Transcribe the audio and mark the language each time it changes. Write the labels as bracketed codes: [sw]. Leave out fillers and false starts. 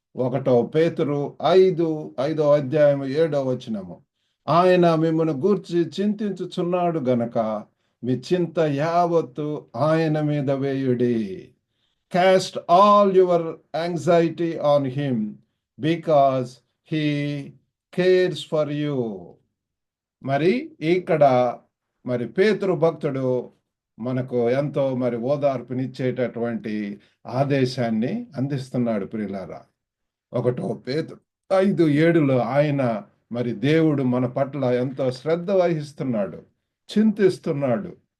[te] 1 పేతురు 5వ అధ్యాయము 7వ వచనము. ఆయన మిమ్మల్ని గూర్చి చింతించుచున్నాడు గనక మీ చింత యావత్తు ఆయన మీద వేయుడి. [en] Cast all your anxiety on him because he cares for you. [te] మరి ఇక్కడ మరి పేతురు భక్తుడు మనకు ఎంతో మరి ఓదార్పునిచ్చేటటువంటి ఆదేశాన్ని అందిస్తున్నాడు. ప్రియులారా, 1 పేతురు 5:7లో ఆయన మరి దేవుడు మన పట్ల ఎంతో శ్రద్ధ వహిస్తున్నాడు, చింతిస్తున్నాడు.